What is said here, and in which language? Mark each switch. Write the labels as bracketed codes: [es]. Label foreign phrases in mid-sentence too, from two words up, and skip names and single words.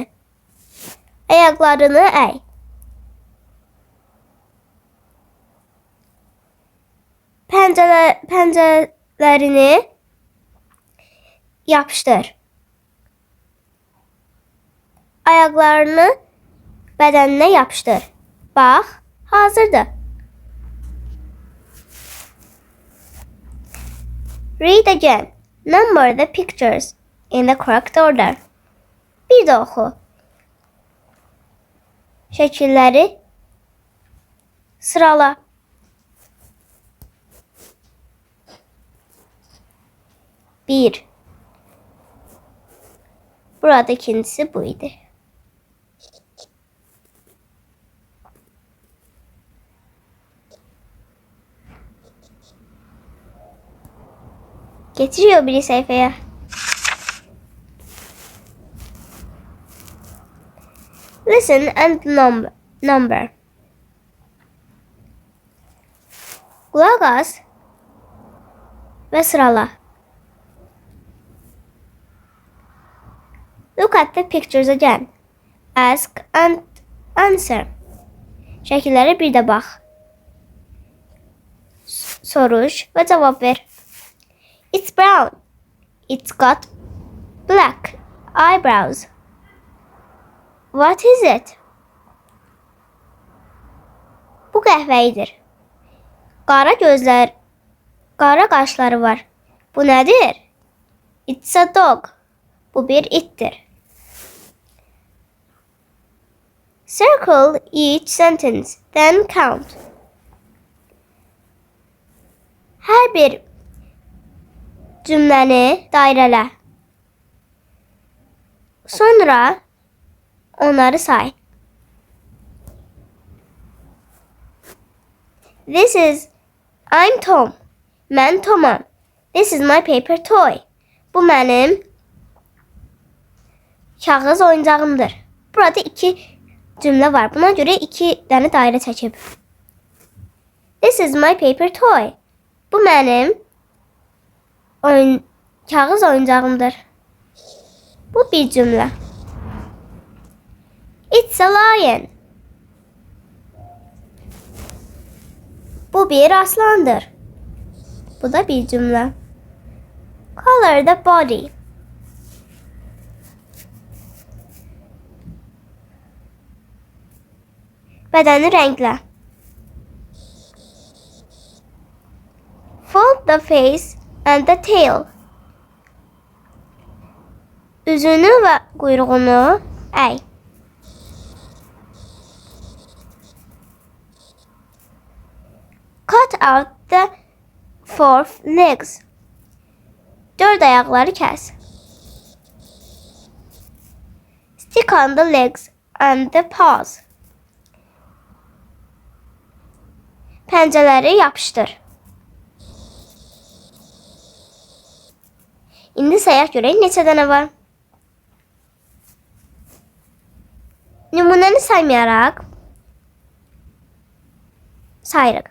[az] Ayaqlarını əy. Pəncələrini yapışdır. Ayaqlarını bədəninə yapışdır. Bax, hazırdır. [en] Read again. Number the pictures in the correct order. [az] Bir də oxu. Şəkilləri sırala. Bir. Burada ikincisi bu idi. [tr] Getiriyor biri sayfaya. [en] Listen and number. [tr] Kulak as ve sırala. [en] Look at the pictures again. Ask and answer. [az] Şəkillərə bir də bax. Soruş və cavab ver. [en] It's brown. It's got black eyebrows. What is it? [az] Bu qəhvəyidir. Qara gözlər, qara qaşları var. Bu nədir? [en] It's a dog. [az] Bu bir ittir. [en] Circle each sentence, then count. [az] Hər bir cümləni dairələ. Sonra onları say. [en] I'm Tom. [az] Mən Tomam. [en] This is my paper toy. [az] Bu mənim kağız oyuncağımdır. Burada 2 cümlə var. Buna görə 2 dənə dairə çəkib. [en] This is my paper toy. [az] Bu mənim kağız oyuncağımdır. Bu bir cümlə. [en] It's a lion. [az] Bu bir aslandır. Bu da bir cümlə. [en] Color the body. [az] Bədəni rənglə. [en] Fold the face and the tail. [az] Üzünü və quyruğunu əy. [en] Cut out the four legs. [az] 4 ayaqları kəs. [en] Stick on the legs and the paws. [az] Pəncələri yapışdır. İndi sayaq görək neçə dənə var. Nümunəni saymayaraq sayırıq.